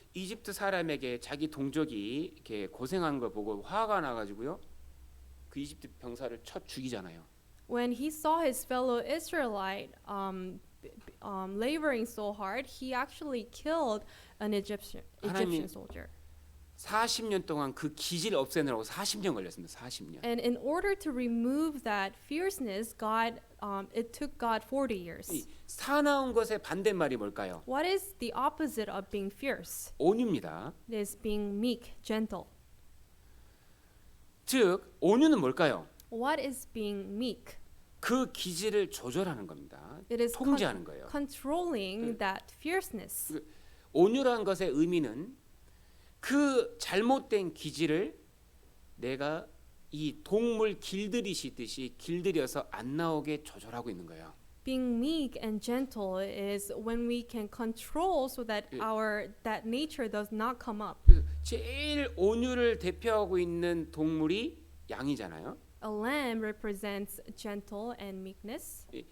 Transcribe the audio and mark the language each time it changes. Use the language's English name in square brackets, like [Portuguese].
[Korean] 이집트 사람에게 자기 동족이 이렇게 고생한 걸 보고 화가 나가지고요. 그 이집트 병사를 쳐 죽이잖아요. [English] When he saw his fellow Israelite laboring so hard, he actually killed an Egyptian soldier. [Korean] 40년 동안 그 기질 없애느라고 40년 걸렸습니다. 40년. [English] And in order to remove that fierceness, it took God 40 years. [Korean] 이 사나운 것의 반대말이 뭘까요? [English] What is the opposite of being fierce? [Korean] 온유입니다. [English] It is being meek, gentle. [Korean] 즉 온유는 뭘까요? [English] What is being meek? [Korean] 그 기질을 조절하는 겁니다. [English] It is [Korean] 통제하는 거예요. [English] controlling that fierceness. [Korean] 온유라는 것의 의미는 그 잘못된 기질을 내가 이 동물 길들이시듯이 길들여서 안 나오게 조절하고 있는 거예요. [English] Being meek and gentle is when we can control so that that nature does not come up. [Korean] 그래서 제일 온유를 대표하고 있는 동물이 양이잖아요. [English] A lamb represents gentle and meekness.